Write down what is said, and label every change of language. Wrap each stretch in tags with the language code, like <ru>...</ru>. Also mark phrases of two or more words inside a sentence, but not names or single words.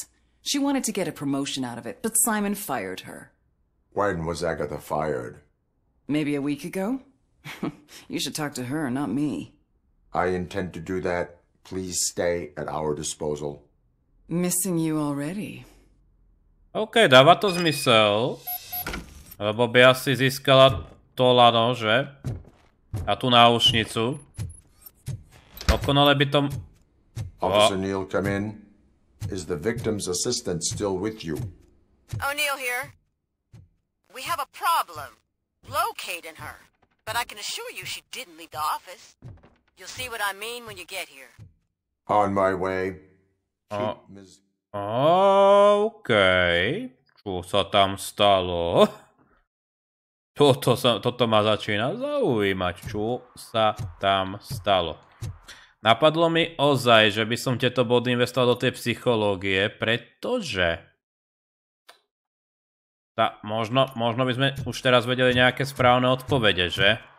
<en>She wanted to get a promotion out of it, but Simon fired her. When was Agatha fired? Maybe a week ago? You should talk to her, not me. I intend to do that. Please stay at our disposal. Missing you already.</en> <sk>OK, dáva to zmysel. Lebo by asi získala to lano, že? A tú náušnicu. Dokonale by tom...</sk> <en>Officer Neal, come in. Is the victim's assistant still with you? O'Neill here. We have a problem locating her, but I can assure you she didn't leave the office. You'll see what I mean when you get here. On my way.</en> <sk>OK. Čo sa tam stalo? Toto ma začína zaujímať. Čo sa tam stalo? Napadlo mi ozaj, že by som tieto body investoval do tej psychológie, pretože možno by sme už teraz vedeli nejaké správne odpovede, že?</sk>